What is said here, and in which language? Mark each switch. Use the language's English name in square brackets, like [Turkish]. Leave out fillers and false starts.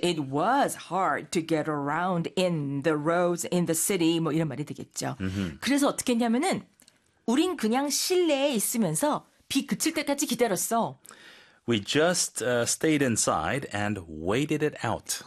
[English] It was hard to get around in the roads in the city [Korean] 뭐 이런 말이 되겠죠. [English] Mm-hmm. [Korean] 그래서 어떻게 했냐면은 우린 그냥 실내에 있으면서 비 그칠 때까지 기다렸어. [English] We just stayed inside and waited it out.